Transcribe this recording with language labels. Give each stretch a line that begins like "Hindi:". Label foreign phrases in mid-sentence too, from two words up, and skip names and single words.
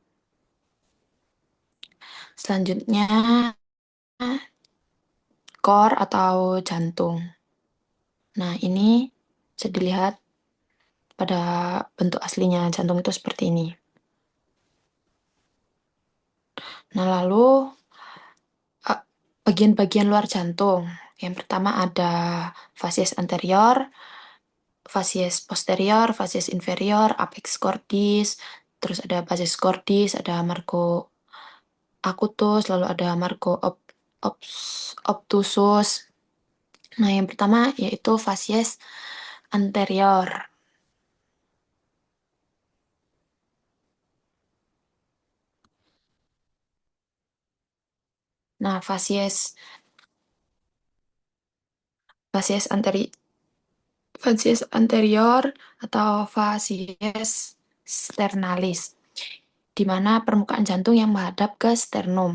Indonesian: Selanjutnya, core atau jantung. Nah, ini bisa dilihat pada bentuk aslinya jantung itu seperti ini. Nah, lalu bagian-bagian luar jantung. Yang pertama ada fasies anterior, fasies posterior, fasies inferior,
Latin: apex cordis,
Indonesian: terus ada
Latin: basis cordis,
Indonesian: ada
Latin: margo acutus,
Indonesian: lalu ada
Latin: margo obtusus.
Indonesian: Nah, yang pertama yaitu fasies anterior. Nah, fasies anterior atau fasies sternalis, di mana permukaan jantung yang menghadap ke sternum.